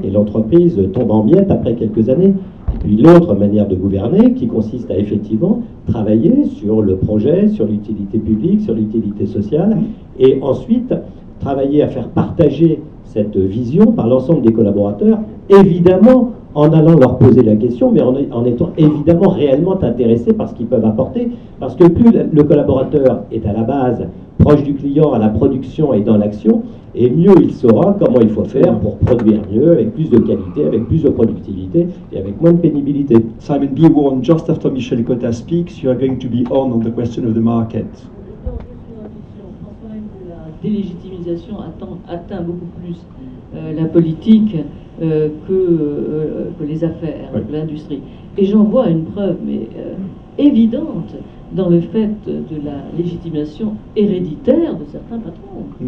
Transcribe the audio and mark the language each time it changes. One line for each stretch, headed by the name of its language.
French: Et l'entreprise tombe en miettes après quelques années. Et puis l'autre manière de gouverner qui consiste à effectivement travailler sur le projet, sur l'utilité publique, sur l'utilité sociale, et ensuite travailler à faire partager cette vision par l'ensemble des collaborateurs, évidemment en allant leur poser la question, mais en étant évidemment réellement intéressés par ce qu'ils peuvent apporter, parce que plus le collaborateur est à la base proche du client, à la production et dans l'action, et mieux il saura comment il faut faire pour produire mieux, avec plus de qualité, avec plus de productivité et avec moins de pénibilité.
English: Simon, be warned, just after Michel Cotta speaks, you are going to be on the question of the market.
French: La délégitimisation atteint beaucoup plus la politique que les affaires, que l'industrie. Et j'en vois une preuve, mais évidente, dans le fait de la légitimation héréditaire de certains patrons.